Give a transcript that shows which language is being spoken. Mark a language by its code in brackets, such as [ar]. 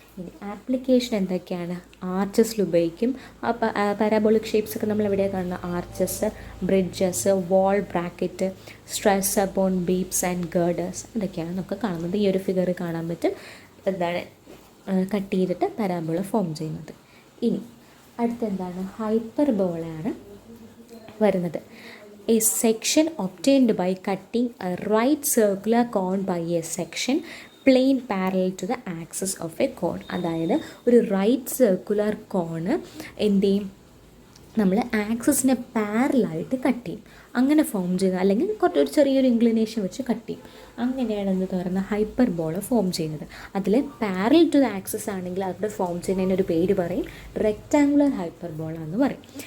[ml] ഇനി ആപ്ലിക്കേഷൻ എന്തൊക്കെയാണ്, ആർച്ചസിൽ ഉപയോഗിക്കും. പാരാബോളിക് ഷേപ്സ് ഒക്കെ നമ്മൾ എവിടെയാണ് കാണുന്നത്, arches, bridges, wall bracket, stress upon beeps and ഗേർഡേഴ്സ്, ഇതൊക്കെയാണ് നമുക്ക് കാണുന്നത്. ഈ ഒരു ഫിഗർ കാണാൻ പറ്റും, എന്താണ് കട്ട് ചെയ്തിട്ട് പാരാബോള ഫോം ചെയ്യുന്നത്. ഇനി അടുത്തെന്താണ്, ഹൈപ്പർബോളയാണ് വരുന്നത്. [en] A section obtained by cutting a right circular cone by a section plane parallel to the axis of a cone. [ml] അതായത് ഒരു റൈറ്റ് സർക്കുലർ കോണ് എന്ത് ചെയ്യും, നമ്മൾ ആക്സിസിനെ പാരലായിട്ട് കട്ട് ചെയ്യും. അങ്ങനെ ഫോം ചെയ്യുന്നത്, അല്ലെങ്കിൽ ഒരു ചെറിയൊരു ഇൻക്ലിനേഷൻ വെച്ച് കട്ട് ചെയ്യും. അങ്ങനെയാണ് എന്ന് പറയുന്ന ഹൈപ്പർബോള ഫോം ചെയ്യുന്നത്. അതിൽ [en] parallel to the axis [ml] ആണെങ്കിൽ അവിടെ ഫോം ചെയ്യുന്നതിനൊരു പേര് പറയും റെക്റ്റാങ്കുലർ ഹൈപ്പർബോള എന്ന് പറയും.